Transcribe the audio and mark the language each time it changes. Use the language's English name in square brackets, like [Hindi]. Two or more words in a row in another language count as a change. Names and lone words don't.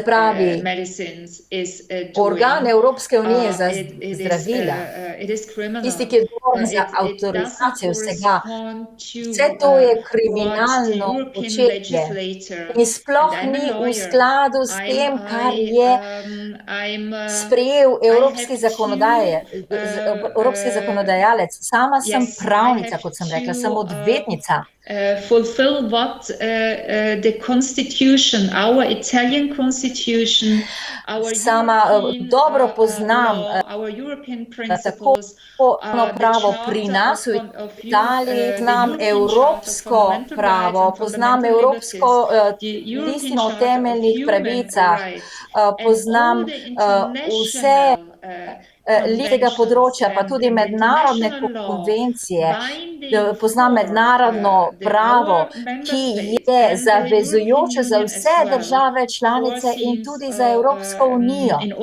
[Slovenian] pravi, organ Evropske unije za zdravila, tisti, ki je odgovoren za avtorizacijo vsega, vse to je kriminalno početje in sploh ni v skladu s tem, kar je sprejel evropski zakonodajalec. Sama sem pravnica, kot sem rekla, sem odvetnica. [English] Fulfill what the constitution, our Italian constitution, [Slovenian] sama dobro poznam tako pravo pri nas v Italiji, poznam evropsko pravo, poznam evropsko listino o temeljnih pravicah, poznam vse tega področja, pa tudi mednarodne konvencije, poznam mednarodno pravo, ki je zavezujoče za vse države članice in tudi za Evropsko unijo.